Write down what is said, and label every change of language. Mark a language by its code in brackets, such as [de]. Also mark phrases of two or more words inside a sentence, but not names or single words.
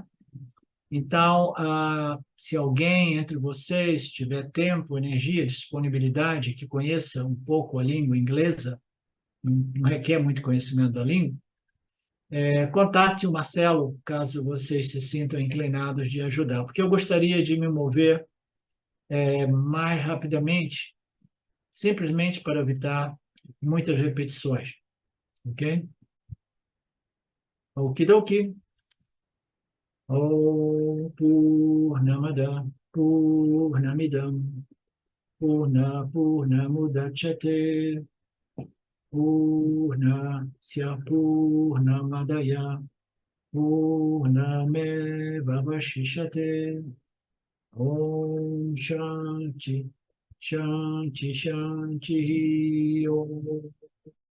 [pt] Então, se alguém entre vocês tiver tempo, energia, disponibilidade, que conheça um pouco a língua inglesa, não requer muito conhecimento da língua, contate o Marcelo, caso vocês se sintam inclinados de ajudar, porque eu gostaria de me mover mais rapidamente, simplesmente para evitar muitas repetições, ok? Okidoki. [sa] Om Purnamada Purnamidam Purnamudachyate Purnasya Purnamadaya Purnamevavashishate Om Shanti Shanti Shanti Om